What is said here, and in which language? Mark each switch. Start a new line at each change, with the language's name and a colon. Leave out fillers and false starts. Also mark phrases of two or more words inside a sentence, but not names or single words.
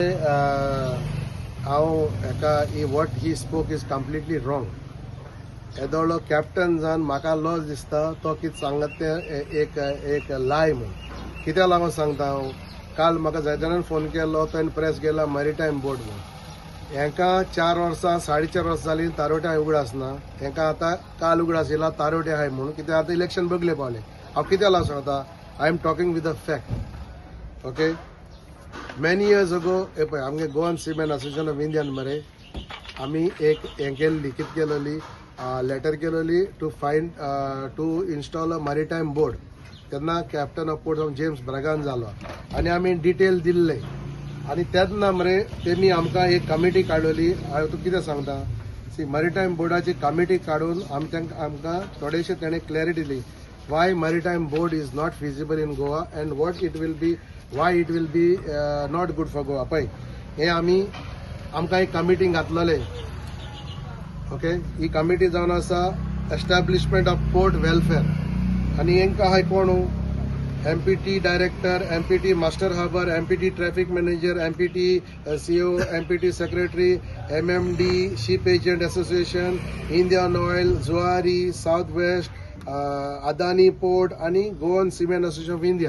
English: what he spoke is completely wrong.
Konkani: येदोळो कॅप्टन जावन म्हाका लॉस दिसता तो कितें सांगत तें एक लाय म्हूण कित्याक लागून सांगता हांव. काल म्हाका जाय जाणांनी फोन केलो तो प्रेस गेला मॅरिटायम बोर्ड म्हूण. हेंकां 4 वर्सां 4.5 वर्सां जालीं तारोट्या उगडास ना. हेंकां आतां काल उगडास येयला तारोटे आहाय म्हणून. कित्याक आतां इलेक्शन बगले पावले. हांव कित्याक लागून सांगता.
English: I am talking with the fact. Okay, many years ago
Konkani: पळय आमगे
English: गोवन सिमेंट असोसिएशन ऑफ इंडियन
Konkani: मरे आमी एक हें केल्ली कितें केलेली लेटर केलेली
English: to install a maritime board.
Konkani: तेन्ना कॅप्टन ऑफ पोर्ट जेम्स ब्रॅगान जालो आनी आमी डिटेल दिल्ले आनी तेन्ना मरे तेमी आमकां एक कमिटी काडलेली. हांव तूं कितें सांगता सी मॅरिटायम बोर्डाची कमिटी काडून आमकां थोडेशे तेणें क्लॅरिटी दिली
English: why maritime board is not feasible in Goa and what it will be, why it will be not good for Goa.
Konkani: पळय हे आमी आमकां एक कमिटी घातलेले. ओके, ही कमिटी जावन आसा
English: establishment of port welfare
Konkani: आनी हेंकां आहाय कोण MPT डायरेक्टर, MPT मास्टर हार्बर, MPT
English: traffic manager,
Konkani: MPT CO, MPT सेक्रेटरी, MMD शिप एजंट असोसिएशन, इंडियन ऑयल, जुआरी, साउथ वेस्ट, अदानी पोर्ट आणि गोवन सिमेंट असोसिएशन ऑफ इंडिया.